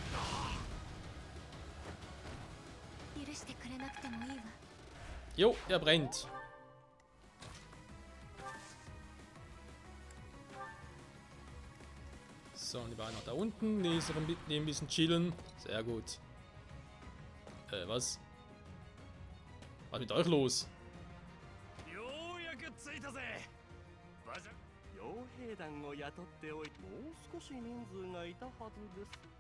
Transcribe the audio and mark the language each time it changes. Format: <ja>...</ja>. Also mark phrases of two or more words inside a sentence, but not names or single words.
<de>Jo, er brennt. So, und die beiden noch da unten. Die ist ein bisschen chillen. Sehr gut. Was? Was ist mit euch los?</de> <ja>傭兵団を雇っておいてもう少し人数がいたはずです。</ja>